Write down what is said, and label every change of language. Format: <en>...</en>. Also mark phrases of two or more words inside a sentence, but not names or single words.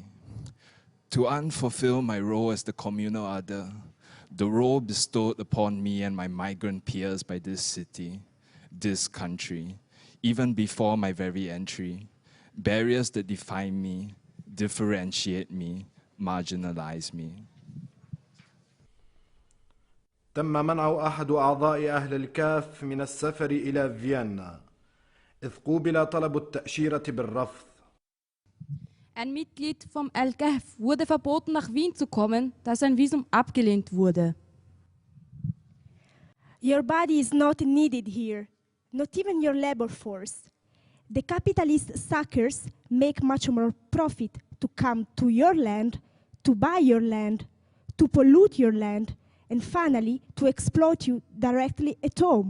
<en>To unfulfill my role as the communal other, the role bestowed upon me and my migrant peers by this city, this country, even before my very entry, barriers that define me, differentiate me, marginalize me.</en> <ar>تم منع أحد أعضاء أهل الكاف من السفر إلى فيينا إذ قوبل طلب التأشيرة بالرفض.</ar> <de>Ein Mitglied vom Kahf wurde verboten, nach Wien zu kommen, da sein Visum abgelehnt wurde.</de> <en>Your body is not needed here, not even your labor force. The capitalist suckers make much more profit to come to your land, to buy your land, to pollute your land, and finally to exploit you directly at home.</en>